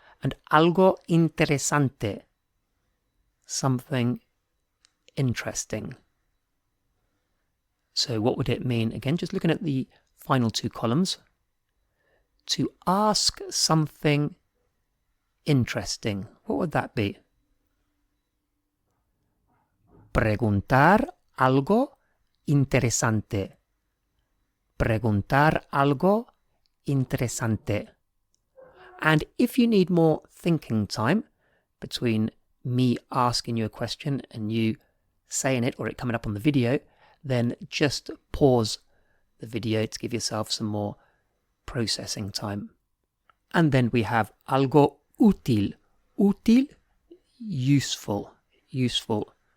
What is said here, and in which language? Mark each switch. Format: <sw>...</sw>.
<en>And</en> <es>algo interesante,</es> <en>something interesting. So what would it mean? Again, just looking at the final two columns. To ask something interesting. What would that be?</en> <es>Preguntar algo interesante. Preguntar algo interesante.</es> <en>And if you need more thinking time between me asking you a question and you saying it or it coming up on the video, then just pause the video to give yourself some more processing time. And then we have</en> <es>algo útil. Útil,</es> <en>useful, useful.</en>